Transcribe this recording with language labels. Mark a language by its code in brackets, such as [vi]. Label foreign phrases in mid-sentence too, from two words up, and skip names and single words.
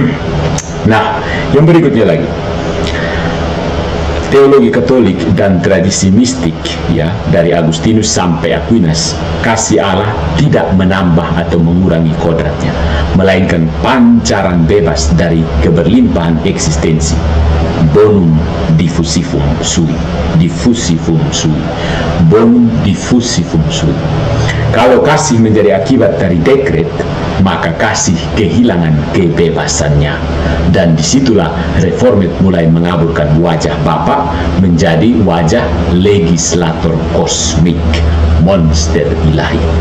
[id] Nah, yang berikutnya lagi. teologi Katolik dan tradisi mistik, ya, dari Agustinus sampai Aquinas, kasih Allah tidak menambah atau mengurangi kodratnya, melainkan pancaran bebas dari keberlimpahan eksistensi. [la] Bonum diffusivum sui, diffusivum sui, bonum diffusivum sui. [id] Kalau kasih menjadi akibat dari dekret, maka kasih kehilangan kebebasannya. Dan disitulah Reformed mulai mengaburkan wajah Bapa menjadi wajah legislator kosmik, monster ilahi.